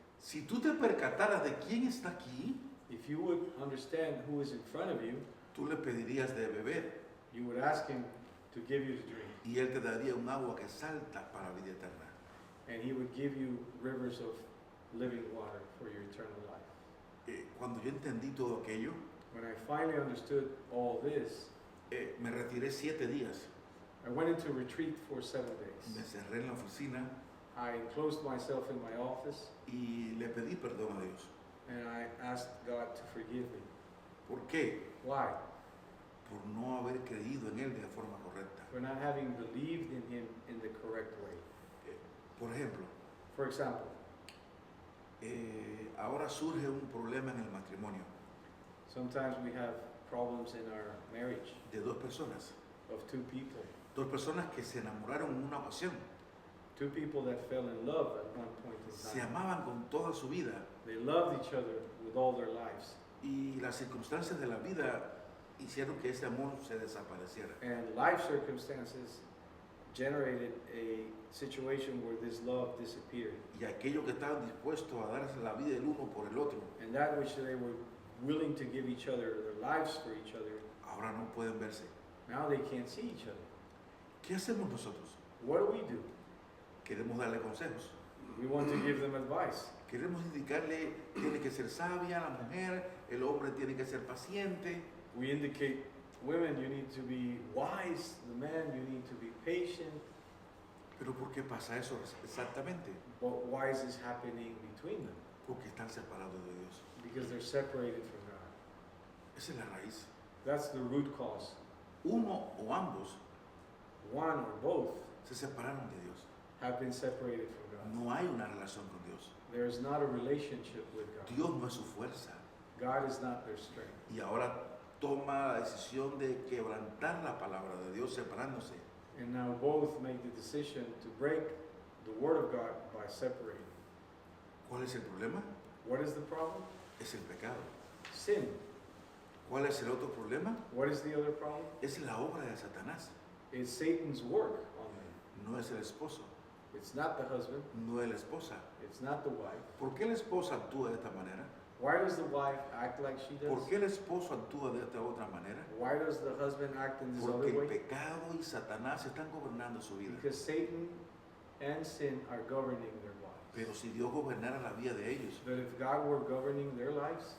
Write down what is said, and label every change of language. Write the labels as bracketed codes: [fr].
[es] si tú te percataras de quién está aquí, [en] if you would understand who is in front of you, [es] tú le pedirías de beber [en] you would ask him to give you to drink. [es] y él te daría un agua que salta para vida eterna. [en] And he would give you rivers of living water for your eternal life. [es] Cuando yo entendí todo aquello, [en] When I finally understood all this, [es] me retiré 7 días. [en] I went into retreat for 7 [es] Me [en] days. [es] encerré en la oficina [en] I enclosed myself in my office [es] y le pedí perdón a Dios. [en] and I asked God to forgive me. [es] ¿Por qué? [en] Why? [es] Por no haber creído en Él de forma correcta. [en] For not having believed in him in the correct way. [es] Por ejemplo, [en] For example, [es] ahora surge un problema en el matrimonio [en] sometimes we have problems in our marriage [es] de 2 personas. [en] of 2 people. [es] 2 personas que se enamoraron en una ocasión. [en] 2 people that fell in love at one point in [es] Se [en] time. [es] amaban con toda su vida [en] They loved each other with all their lives. [es] y las circunstancias de la vida hicieron que ese amor se desapareciera. [en] And life circumstances generated a situation where this love disappeared. [es] Y aquellos que estaban dispuestos a darse la vida el uno por el otro, [en] And that which they were willing to give each other their lives for each other, [es] ahora no pueden verse. [en] now they can't see each other. [es] ¿Qué hacemos nosotros? [en] What do? [es] Queremos darle consejos. [en] We want to give them advice. [es] Queremos indicarle, tiene que ser sabia la mujer, el hombre tiene que ser paciente. [en] We indicate, women, you need to be wise. The man, you need to be patient. [es] Pero ¿por qué pasa eso exactamente? [en] But why is this happening between them? [es] Porque están separados de Dios. [en] Because they're separated from God. [es] Esa es la raíz. [en] That's the root cause. [es] Uno o ambos [en] One or both [es] se separaron de Dios. [en] have been separated from God. [es] No hay una relación con Dios. [en] There is not a relationship with God. [es] Dios no es su fuerza. [en] God is not their strength. [es] Y ahora toma la decisión de quebrantar la palabra de Dios separándose. [en] And now both make the decision to break the word of God by separating. [es] ¿Cuál es el problema? [en] What is the problem? [es] Es el pecado. [en] Sin. [es] ¿Cuál es el otro problema? [en] What is the other problem? [es] Es la obra de Satanás. [en] It's Satan's work on them. [es] No es el esposo. [en] It's not the husband. [es] no es la esposa. [en] It's not the wife. [es] ¿Por qué la esposa actúa de esta manera? [en] Why does the wife act like she does? [es] ¿Por qué el esposo actúa de esta otra manera? [en] Why does the husband act in this [es] Porque el [en] way? [es] pecado y Satanás están gobernando su vida. [en] Because Satan and sin are governing their lives. [es] Pero si Dios gobernara la vida de ellos, [en] But if God were governing their lives,